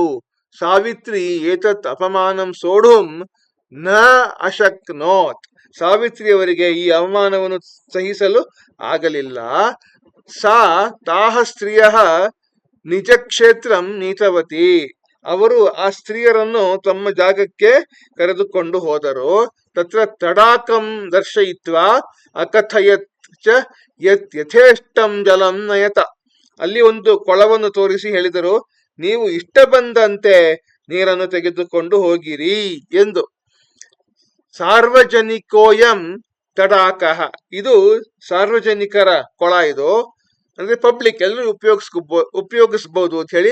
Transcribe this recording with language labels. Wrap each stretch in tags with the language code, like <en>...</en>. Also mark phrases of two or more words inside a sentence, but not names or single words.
<sa>ಸಾವಿತ್ರಿ ಏತತ್ ಅಪಮಾನಂ ಸೋಢುಂ ನ ಅಶಕ್ನೋತ್.</sa> <kn>ಸಾವಿತ್ರಿಯವರಿಗೆ ಈ ಅವಮಾನವನ್ನು ಸಹಿಸಲು ಆಗಲಿಲ್ಲ.</kn> <sa>ಸಾ ತಾಹ ಸ್ತ್ರೀಯ ನಿಜ ಕ್ಷೇತ್ರಂ ನೀತವತಿ.</sa> <kn>ಅವರು ಆ ಸ್ತ್ರೀಯರನ್ನು ತಮ್ಮ ಜಾಗಕ್ಕೆ ಕರೆದುಕೊಂಡು ಹೋದರು.</kn> <sa>ತತ್ರ ತಡಾಕಂ ದರ್ಶಯಿತ್ವಾ ಅಕಥಯತ್ ಚ ಯತ್ ಯಥೇಷ್ಟಂ ಜಲಂ ನಯತ.</sa> <kn>ಅಲ್ಲಿ ಒಂದು ಕೊಳವನ್ನು ತೋರಿಸಿ ಹೇಳಿದರು, ನೀವು ಇಷ್ಟ ಬಂದಂತೆ ನೀರನ್ನು ತೆಗೆದುಕೊಂಡು ಹೋಗಿರಿ ಎಂದು.</kn> <sa>ಸಾರ್ವಜನಿಕೋಯಂ ತಡಾಕಃ,</sa> <kn>ಇದು ಸಾರ್ವಜನಿಕರ ಕೊಳ, ಇದು ಅಂದ್ರೆ ಪಬ್ಲಿಕ್, ಎಲ್ಲರೂ ಉಪಯೋಗಿಸಬಹುದು ಅಂತ ಹೇಳಿ.</kn>